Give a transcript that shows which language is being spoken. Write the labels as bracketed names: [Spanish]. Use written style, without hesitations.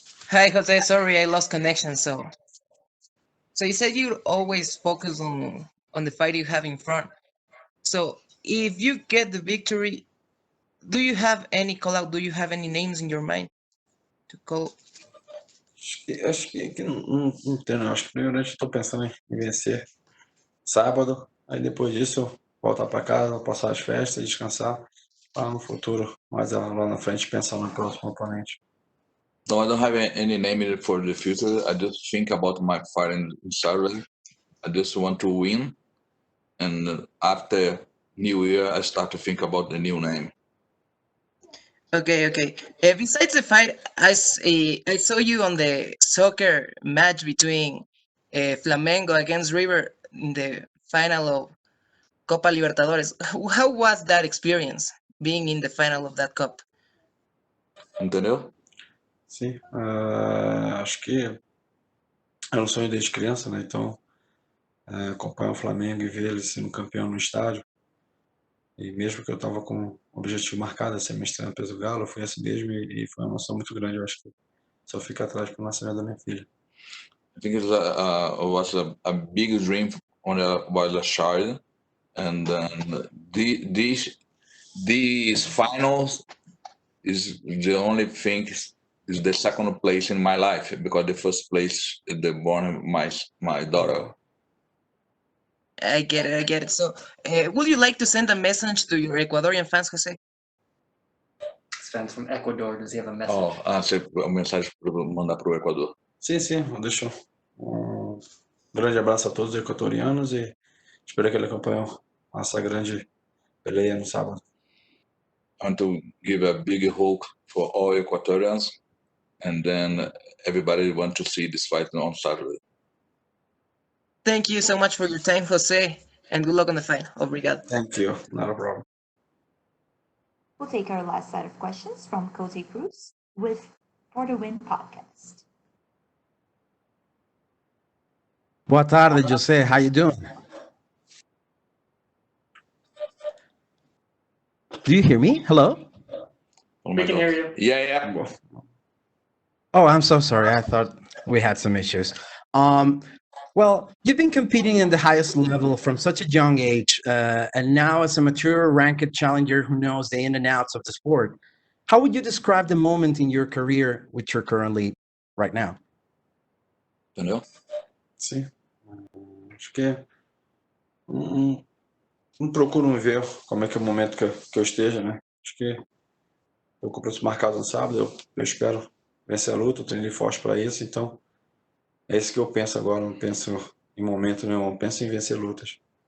[English] Hi, Jose. Sorry, I lost connection. So you said you always focus on the fight you have in front. So if you get the victory, do you have any call out? Do you have any names in your mind to call? [Portuguese] Acho que não tem, não. Acho que primeiramente estou pensando em vencer sábado, aí depois disso eu voltar para casa, passar as festas, descansar, para no futuro, mais lá na frente, pensar no próximo oponente. [English] No, I don't have any name for the future. I just think about my fight in Saturday. I just want to win, and after New Year, I start to think about the new name. Okay. Besides the fight, I saw you on the soccer match between Flamengo against River in the final of Copa Libertadores. How was that experience, being in the final of that cup? [Portuguese] Entendeu? Sim, acho que era um sonho desde criança, né? Então, acompanhar o Flamengo e ver ele sendo campeão no estádio. E mesmo que eu estava com o objetivo marcado, a ser mestrando peso galo, eu fui assim mesmo e foi uma emoção muito grande. Eu acho que só fica atrás para o nascimento da minha filha. [English] I think it was a big dream when I was a child, and then these finals is the only thing is the second place in my life because the first place is the born my daughter. I get it, I get it. So, would you like to send a message to your Ecuadorian fans, Jose? This fan's from Ecuador. Does he have a message? [Portuguese] Uma mensagem para mandar para o Equador. Sim, deixa um grande abraço a todos os equatorianos e espero que ele acompanhe essa grande peleia no sábado. [English] I want to give a big hug for all Equatorians, and then everybody want to see this fight on Saturday. Thank you so much for your time, Jose, and good luck on the fight. [Portuguese] Obrigado. [English] Thank you, not a problem. We'll take our last set of questions from Cozy Cruz with For the Win podcast. [Portuguese] Boa tarde, Jose. [English] How you doing? Do you hear me? Hello? Oh We can hear you. Yeah. Oh, I'm so sorry. I thought we had some issues. Well, you've been competing in the highest level from such a young age, and now as a mature ranked challenger who knows the in and outs of the sport. How would you describe the moment in your career which you're currently right now? [Portuguese] Entendeu? Sim. Acho que não procuro ver como é que é o momento que eu esteja, né? Acho que eu com compromisso marcado no sábado, eu espero vencer a luta, eu treinei forte para isso, então é isso que eu penso agora, não penso em momento nenhum, eu penso em vencer lutas.